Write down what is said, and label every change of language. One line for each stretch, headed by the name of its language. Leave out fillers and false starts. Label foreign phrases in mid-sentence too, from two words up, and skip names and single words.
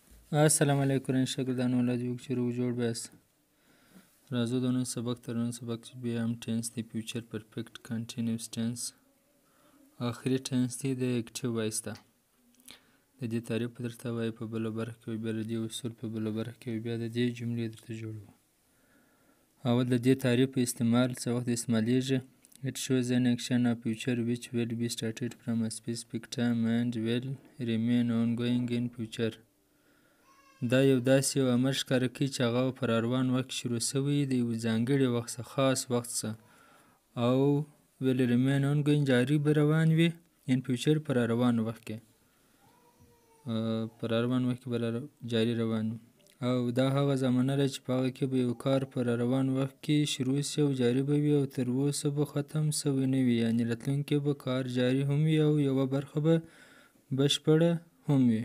Arabic: السلام علیکم
Pashto: شاگردان
Persian: امیدوارم که
Pashto: رو جوړ بیاست. راځو د نن سبق تر نن سبق چې بیا هم ټنس دی
English: future perfect continuous tense
Pashto: آخري ټنس دی د
English: active voice
Pashto: ده. د دې تعریف په درته وایي په بله برخه کې بیا د دې اصول په بله برخه کې بیا د دې جملې درته جوړوو. اول د دې تعریف په استعمال څه وخت استعمالیږي.
English: It shows an action of future which will be started from a specific time and will remain ongoing in future.
Pashto: دا یو داسې یو عمل ښکاره کوي چې هغه په راروان وخت کې شروع شوی د یو ځانګړي وخت څخه خاص وخت څخه او
English: will remain ongoing
Pashto: جاري به روان وي
English: in future
Pashto: په راروان وخت کې به جاري روان وي او دا هغه زمانه ده چې په هغه کې به یو کار په راروان وخت کې شروع شي او جاري به وي او تر اوسه به ختم شوی نه وي، یعنې راتلونکي به کار جاري هم وي او یوه برخه به بشپړه هم وي.